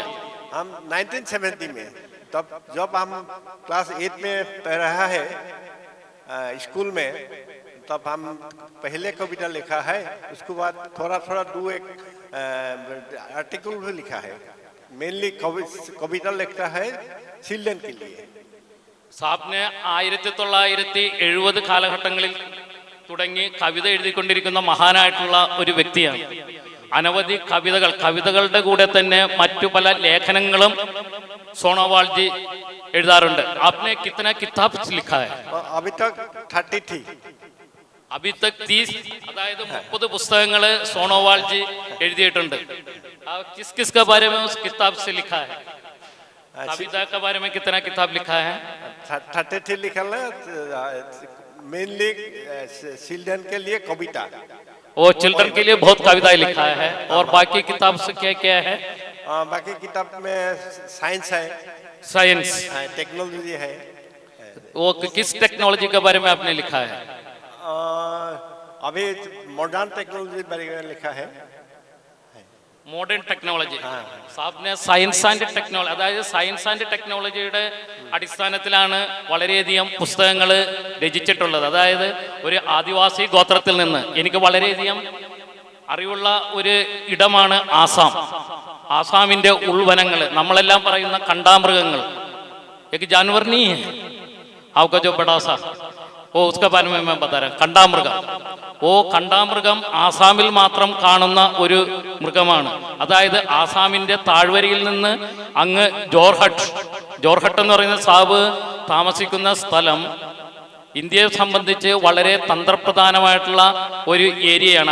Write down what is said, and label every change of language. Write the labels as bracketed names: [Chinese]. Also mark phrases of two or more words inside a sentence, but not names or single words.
[Hindi] हम 1970 में, तब जब हम क्लास 8 में पढ़ रहा है स्कूल में, तब हम पहले कविता लिखा है. उसके बाद थोड़ा एक आर्टिकल भी लिखा है. मेनली कविता लिखता है चिल्ड्रन के लिए. [Malayalam] സാബിനെ 1970 കാലഘട്ടങ്ങളിൽ തുടങ്ങി കവിത എഴുതിക്കൊണ്ടിരിക്കുന്ന മഹാനായിട്ടുള്ള ഒരു വ്യക്തിയാണ്. അനവധി കവിതകളുടെ കൂടെ തന്നെ മറ്റു പല ലേഖനങ്ങളും सोनोवाल जी എഴുതാറുണ്ട്. [Hindi] आपने कितना किताब लिखा है? अभी तक 30 अभी तक 30, [Malayalam] അതായത് 30 പുസ്തകങ്ങൾ सोनोवाल जी എഴുതിയിട്ടുണ്ട്. [Hindi] किस का बारे में उस किताब से लिखा है? कविता के बारे में कितना किताब लिखा है? 33 लिखा है, मेनली चिल्ड्रन के लिए कविता। वो चिल्ड्रन के लिए बहुत कविताएं लिखा है। और बाकी किताब से क्या क्या है? बाकी किताब में साइंस है, साइंस, टेक्नोलॉजी है। वो किस टेक्नोलॉजी के बारे में आपने लिखा है? अभी [English] modern technology [Hindi] बारे में लिखा है। [English] Modern technology. [Malayalam] സാറിന് [English] science and technology, [Malayalam] അതായത് സയൻസ് ആൻഡ് ടെക്നോളജിയുടെ അടിസ്ഥാനത്തിലാണ് വളരെയധികം പുസ്തകങ്ങൾ രചിച്ചിട്ടുള്ളത്. അതായത് ഒരു ആദിവാസി ഗോത്രത്തിൽ നിന്ന് എനിക്ക് വളരെയധികം അറിവുള്ള ഒരു ഇടമാണ് ആസാം. ആസാമിൻ്റെ ഉൾവനങ്ങൾ, നമ്മളെല്ലാം പറയുന്ന കണ്ടാമൃഗങ്ങൾ, [Hindi] एक जानवर नहीं है आपका जो बड़ा सा, वो उसके बारे में मैं बता रहा हूँ. [Malayalam] കണ്ടാമൃഗം, ഓ കണ്ടാമൃഗം ആസാമിൽ മാത്രം കാണുന്ന ഒരു മൃഗമാണ്. അതായത് ആസാമിൻ്റെ താഴ്വരയിൽ നിന്ന് അങ്ങ് ജോർഹട്ട് എന്ന് പറയുന്ന സാബ് താമസിക്കുന്ന സ്ഥലം ഇന്ത്യയെ സംബന്ധിച്ച് വളരെ തന്ത്രപ്രധാനമായിട്ടുള്ള ഒരു ഏരിയയാണ്.